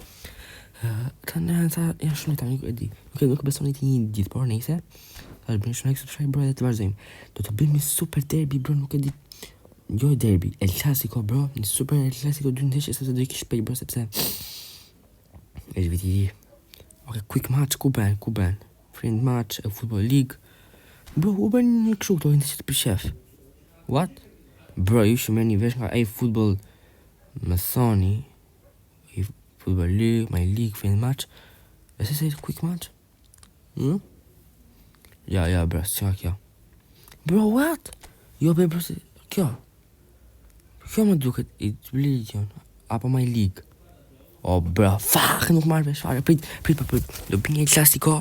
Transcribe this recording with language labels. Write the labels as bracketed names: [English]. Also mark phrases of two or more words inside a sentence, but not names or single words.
[Albanian] Tani janë shumë tani nuk e di. Nuk besoni ti një ditë, por nëse bëjmë shumë [English] like, subscribe [Albanian] bro dhe të vazhdojmë. Do të bëjmë një super derby bro, nuk e di. Jo derby, El Clasico bro, një super El Clasico 2 ndeshje sepse do i kish shpejt bro sepse është viti i ri. [English] Okay, quick match [Albanian] ku ben? [English] Friend match, Football League. [Albanian] Bro, u bën një kështu këto ndeshje për shef. [English] What? [Albanian] Bro, ju shumë merrni vesh nga eFootball më thoni. [English] Football League, My League, Friend match. [Albanian] Ese se [English] quick match? [Albanian] Ja, bro, s'qa kjo. Bro, what? Jo, bro, kjo. Kjo më duket i të blidion. Apo My League. Bro, fuck, nuk marrë vesh fare. Prit. Do bëj një Clasico.